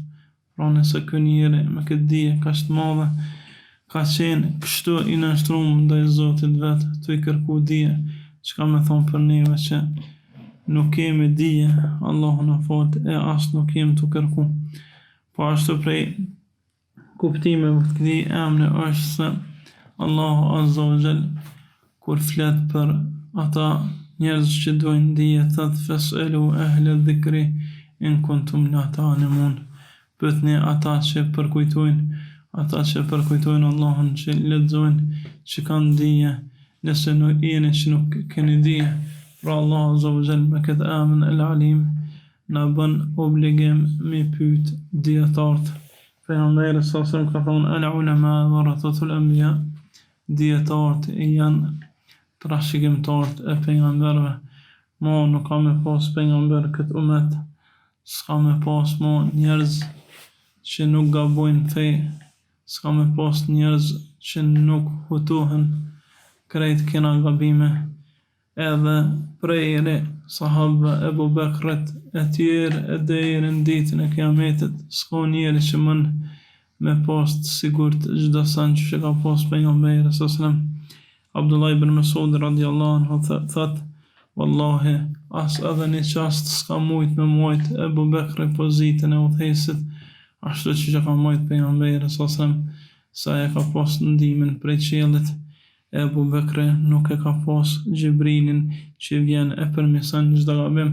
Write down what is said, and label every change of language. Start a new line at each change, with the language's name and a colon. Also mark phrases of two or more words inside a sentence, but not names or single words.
Albanian: Pra nëse ky njeri me këtë dije kaq të madhe ka qenë kështu i nështruar ndaj Zotit vet, të i kërku dije, çka me thonë për neve që nuk kemi dije, Allahu na fal, e as nuk kemi të kërku. Po ashtu prej kuptimeve të këtij emri është se Allahu
Arabic: عز وجل
Albanian: kur flet për ata njerëz që dojnë dije, thot
Arabic: فاسألوا أهل الذكر إن كنتم لا تعلمون.
Albanian: Pyetni ata që përkujtojnë Allahun, që lexojnë, që kanë dije, nëse nuk jeni që nuk keni dije. Pra Allah
Arabic: عز وجل
Albanian: me këtë emën El Alim na bën obligim me pyet dietarët. Pejgamberi
Arabic: صلى الله عليه وسلم
Albanian: ka thonë
Arabic: العلماء ورثة الأنبياء,
Albanian: dietarët janë trashëgimtarët e pejgamberëve. Ma nuk ka me pas pejgamber këtë umet, s'ka me pas ma njerëz që nuk gabojnë fe, s'ka me pas njerëz që nuk hutohen krejt kena gabime. Edhe prej sahabëve Ebu Bekrit e tjerë e deri në ditën e kiametit, s'ka njeri që mën me pas të sigurt çdo san që ka pas pejgamberi
Arabic: صلى الله عليه وسلم.
Albanian: Abdullah ibn Mas'ud
Arabic: رضي الله عنه
Albanian: thot, wallahi as edhe një qast s'ka mujt me mujt Ebu Bekri pozitën e udhëheqësit ashtu që ka mujt pejgamberi
Arabic: صلى الله عليه وسلم,
Albanian: sa e ka pas ndihmën prej qiellit. Ebu Bekri nuk e ka pas Gjibrilin që vjen e përmirëson çdo gabim.